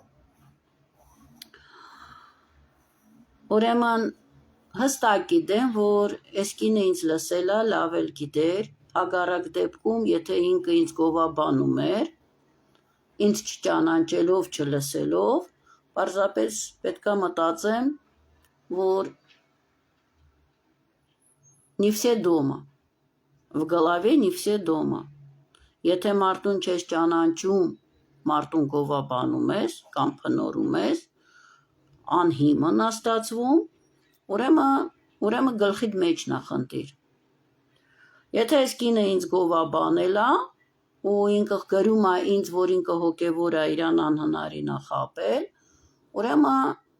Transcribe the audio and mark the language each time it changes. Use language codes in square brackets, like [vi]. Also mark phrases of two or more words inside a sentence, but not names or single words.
[hy] Ուրեմն հստակ գիտեմ, որ այս կինը ինձ լսել է, լավ էլ գիտեր, հակառակ դեպքում, եթե ինքը ինձ գովաբանում էր, ինձ չճանաչելով, չլսելով, պարզապես պետք է մտածեմ, որ [ru] не все дома, в голове не все дома, [hy] եթե մարդուն չես ճանաչում, մարդուն գովաբանում ես, կամ փնորում ես, անհիմն ստացվում, ուրեմն գլխիդ մեջն է խնդիր։ Եթե այս կինը ինձ գովաբանել է, ու ինքը գրում է ինձ, որ ինքը հոգևոր է, իրան անհնարին է խաբել, ուրեմն